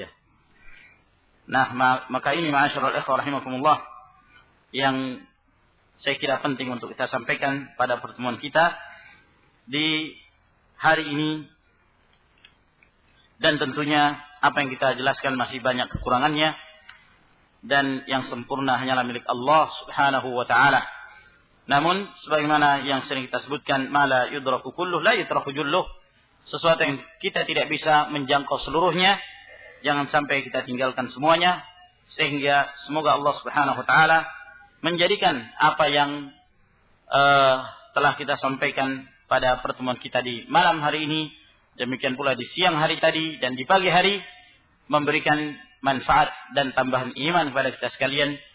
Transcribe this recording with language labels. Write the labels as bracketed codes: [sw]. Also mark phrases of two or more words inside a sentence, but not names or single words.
[id] Nah, maka ini [ar] معاشر الإخوة رحمكم الله [id] yang saya kira penting untuk kita sampaikan pada pertemuan kita di hari ini. Dan tentunya apa yang kita jelaskan masih banyak kekurangannya, dan yang sempurna hanyalah milik Allah [ar] سبحانه وتعالى. [id] Namun sebagaimana yang sering kita sebutkan, [ar] ما لا يدرك كله لا يترك جله, [id] sesuatu yang kita tidak bisa menjangkau seluruhnya, jangan sampai kita tinggalkan semuanya. Sehingga semoga Allah [ar] سبحانه وتعالى [id] menjadikan apa yang telah kita sampaikan pada pertemuan kita di malam hari ini, demikian pula di siang hari tadi dan di pagi hari, memberikan manfaat dan tambahan iman kepada kita sekalian.